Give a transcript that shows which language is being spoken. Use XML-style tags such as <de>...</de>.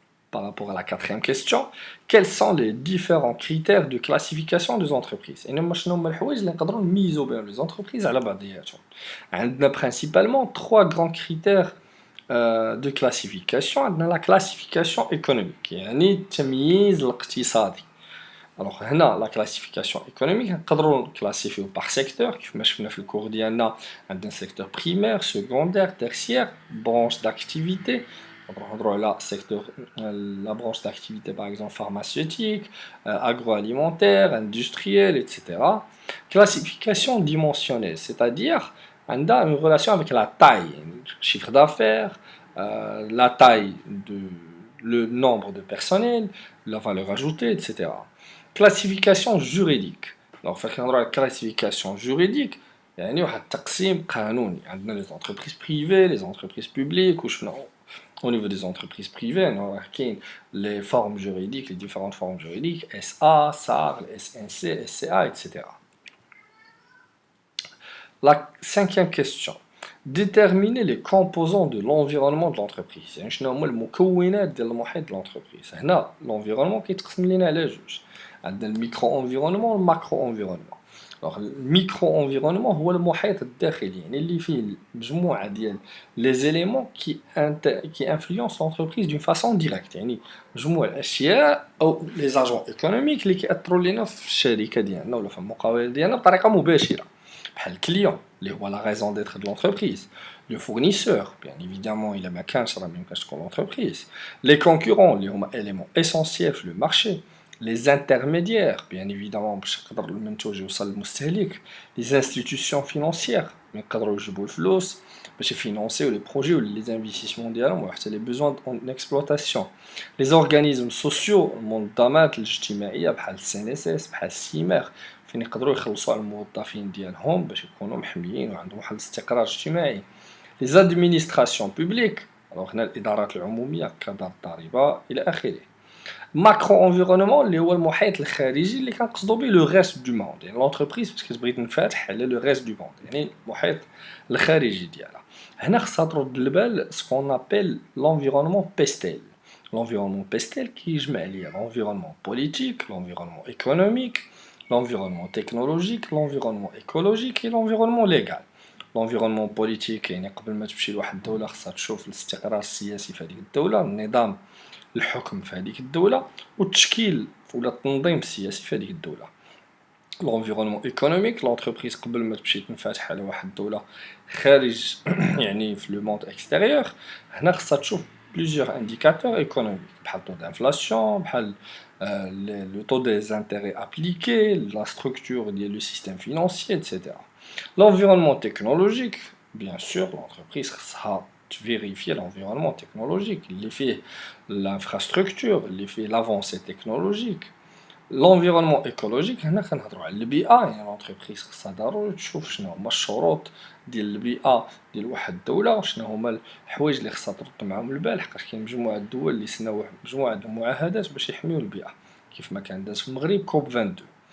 <fr>Par rapport à la quatrième question, quels sont les différents critères de classification des entreprises?</fr> <ar>يعني شنو هما الحوايج اللي نقدروا نميزوا بهم les entreprises على بعضياتهم. عندنا</ar> <fr>principalement trois grands critères de classification.</fr> <ar>عندنا</ar> <fr>la classification économique</fr> <ar>يعني التمييز الاقتصادي. Alors هنا</ar> <fr>la classification économique</fr> <ar>نقدروا نكلاسيفيو par secteur كيف ما شفنا في الكور ديالنا.</ar> <fr>عندنا secteur primaire, secondaire, tertiaire, branche d'activité.</fr> <ar>نقدروا نهضروا على</ar> <fr>secteur la branche d'activité par exemple pharmaceutique, agroalimentaire, industrielle, etc. Classification dimensionnelle, c'est-à-dire</fr> <ar>عندها</ar> <fr>une relation avec la taille, chiffre d'affaires, la taille de le nombre de personnel, la valeur ajoutée, etc. Classification juridique.</fr> <ar>Alors, فاش كنهضروا على</ar> <fr>classification juridique</fr> <ar>يعني واحد التقسيم قانوني.</ar> <fr>عندنا les entreprises privées, les entreprises publiques وشفنا au niveau des entreprises privées راه كاين les formes juridiques, les différentes formes juridiques SA, SAR, SNC, SCA, etc. La cinquième question. Déterminer les composants de l'environnement de l'entreprise.</fr> <ar>يعني شنو هما المكونات ديال المحيط</ar> <fr>de l'entreprise.</fr> <ar>هنا l'environnement كيتقسم لينا على جوج. عندنا الميكرو انفيرونمون والماكرو انفيرونمون. Alors الميكرو انفيرونمون هو المحيط الداخلي يعني اللي فيه مجموعة ديال</ar> <fr>les éléments qui influencent l'entreprise d'une façon directe.</fr> <ar>يعني مجموع الاشياء او</ar> <fr>les agents économiques</fr> <ar>اللي كيأثروا لينا في الشركة ديالنا ولا في المقاولة ديالنا بطريقة مباشرة.</ar> <fr>بحال الكليون اللي هو la raison d'être de l'entreprise. Le fournisseur, bien évidemment, il a</fr> <ar>ما كانش راه ما يمكنش تكون l'entreprise.</ar> <fr>Les concurrents اللي هما éléments essentiels في le marché. Les intermédiaires, bien évidemment,</fr> <ar>باش يقدر المنتوج يوصل للمستهلك.</ar> <fr>Les institutions financières,</fr> <ar>اللي يقدروا يجيبوا الفلوس باش يفينونسيو les projets ou les investissements ديالهم وحتى</ar> <fr>les besoins en exploitation. Les organismes sociaux,</fr> <ar>المنظمات الاجتماعية بحال CNSS بحال CIMER فين يقدروا يخلصوا على الموظفين ديالهم باش يكونوا محميين وعندهم واحد الاستقرار اجتماعي.</ar> <fr>Les administrations publiques,</fr> <ar>alors هنا الإدارات العمومية كدار الضريبة إلى آخره. ماكرو انفيرونمون اللي هو المحيط الخارجي اللي كنقصدوا به لو ريست دو موند يعني لونتربريز باش كتبغي تنفتح على لو ريست دو موند يعني المحيط الخارجي ديالها. هنا خصها ترد البال سكون ابل لونفيرونمون بيستيل.</ar> <fr>لونفيرونمون بيستيل</fr> <ar>كيجمع ليا</ar> <fr>لونفيرونمون بوليتيك, لونفيرونمون ايكونوميك, l'environnement technologique, l'environnement écologique et l'environnement légal.</fr> <ar>L'environnement politique يعني قبل ما تمشي لواحد الدولة خصها تشوف الاستقرار السياسي في هذيك الدولة, النظام الحكم في هذيك الدولة والتشكيل ولا التنظيم السياسي في هذيك الدولة. l'environnement économique, l'entreprise قبل ما تمشي تنفتح على واحد الدولة خارج يعني في لو موند اكستيريور هنا خصها تشوف</ar> <fr>plusieurs indicateurs économiques</fr> <ar>بحال</ar> <fr>taux d'inflation</fr> <ar>بحال</ar> <fr>le taux des intérêts appliqués, la structure du système financier,</fr> <ar>etc.</ar> <fr>L'environnement technologique, bien sûr, l'entreprise va vérifier l'environnement technologique, l'effet, l'infrastructure, l'effet, l'avancée technologique.</fr> <ar>L'environnement écologique, هنا كنهضروا على البيئة يعني l'entreprise خصها ضروري تشوف شنو هما الشروط ديال البيئة ديال واحد الدولة وشنو هما الحوايج اللي خصها ترد معاهم البال حقاش كاين مجموعة الدول اللي سناو مجموعة د المعاهدات باش يحميو البيئة كيف ما كان داز في المغرب كوب 22.</ar>